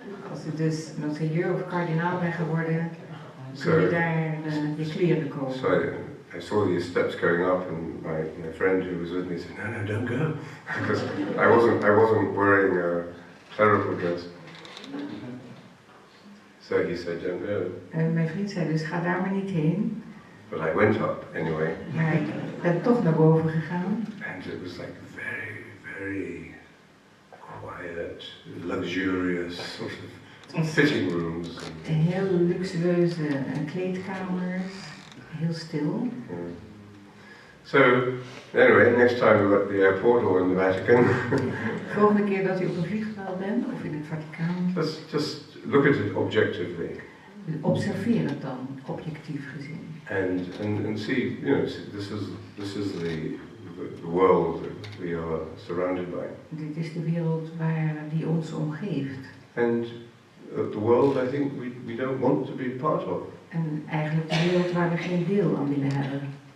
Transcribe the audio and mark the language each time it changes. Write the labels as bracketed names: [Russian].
[Dutch] Als u dus monseigneur of kardinaal bent geworden, kun je daar je kleren kopen. [English] so I saw these steps going up, and my friend who was with me said, "No, don't go," because I wasn't wearing a clerical dress. So he said, "Don't go," [Dutch] En mijn vriend zei dus, ga daar maar niet heen. [English] but I went up anyway, [Dutch] Maar ik ben toch naar boven gegaan. [English] and it was like very, very quiet, luxurious sort of fitting rooms. [Dutch] Heel luxueuze kleedkamers, heel stil. [English] Yeah. So, anyway, next time we're at the airport or in the Vatican, [Dutch] De volgende keer dat u op een vliegveld bent of in het Vaticaan, [English] just look at it objectively [Dutch] observeer het dan, objectief gezien. [English] and see, you know, this is the world that we are surrounded by, [Dutch] Dit is de wereld die ons omgeeft. [English] and the world I think we don't want to be part of. [Dutch] En eigenlijk de wereld waar we geen deel aan willen hebben.